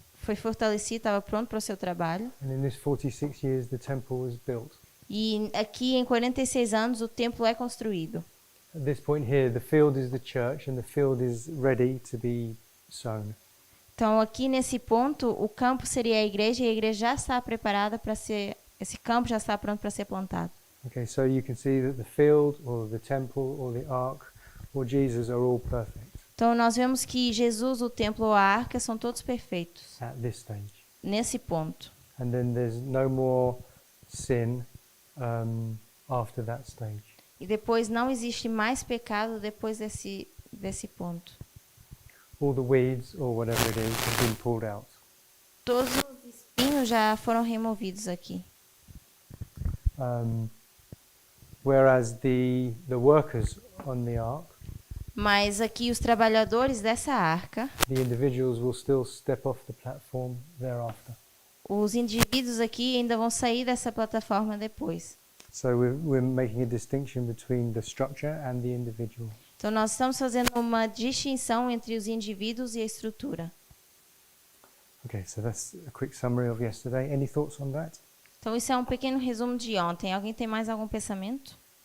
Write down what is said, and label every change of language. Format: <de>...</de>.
<pt>Foi fortalecido, estava pronto para o seu trabalho.</pt> <en>And in this 46 years, the temple was built.</en> <pt>E aqui, em 46 anos, o templo é construído.</pt> <en>At this point here, the field is the church and the field is ready to be sown.</en> <pt>Então, aqui nesse ponto, o campo seria a igreja e a igreja já está preparada para ser... Esse campo já está pronto para ser plantado.</pt> <en>Okay, so you can see that the field or the temple or the ark or Jesus are all perfect</en> <pt>Então, nós vemos que Jesus, o templo ou a arca são todos perfeitos</pt> <en>at this stage.</en> <pt>nesse ponto.</pt> <en>And then there's no more sin after that stage.</en> <pt>E depois não existe mais pecado depois desse ponto.</pt> <en>All the weeds or whatever it is have been pulled out.</en> <pt>Todos os espinhos já foram removidos aqui.</pt> <en>Whereas the workers on the ark,</en> <pt>Mas aqui os trabalhadores dessa arca,</pt> <en>the individuals will still step off the platform thereafter.</en> <pt>os indivíduos aqui ainda vão sair dessa plataforma depois.</pt> <en>So we're making a distinction between the structure and the individual.</en> <pt>Então nós estamos fazendo uma distinção entre os indivíduos e a estrutura.</pt> <en>Okay, so that's a quick summary of yesterday. Any thoughts on that?</en> <pt>Então isso é um pequeno resumo de ontem. Alguém tem mais algum pensamento?</pt>